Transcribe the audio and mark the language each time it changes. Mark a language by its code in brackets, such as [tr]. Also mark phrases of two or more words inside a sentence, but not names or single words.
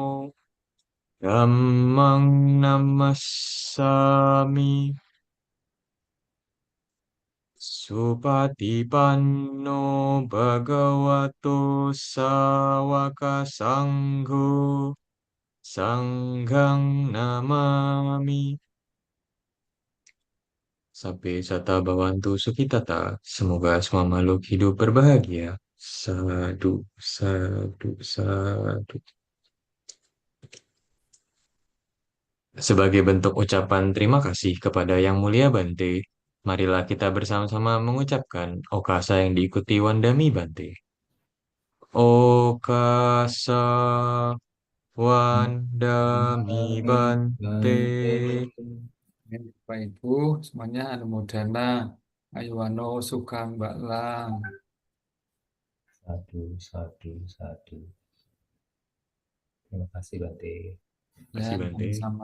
[pi] Dhammang Namassami Supatipanno Bhagavato Sawaka Sangho Sanghang Namami Sabe Sata Bhavantu Sukitata. [id] Semoga semua makhluk hidup berbahagia. [pi] Sadu, sadu, sadu. [id] Sebagai bentuk ucapan terima kasih kepada Yang Mulia Bante, marilah kita bersama-sama mengucapkan okasa yang diikuti [pi] Wandami Bante. Okasa Wandami [id] Kami [pi] Bante. Bante. [id] Ya, Bapak Ibu, semuanya [pi] anumodana ayuwano sukang baklang. Sadu, sadu, sadu. [id] Terima kasih Bante. Terima Ya, kasih Bante. sama-sama.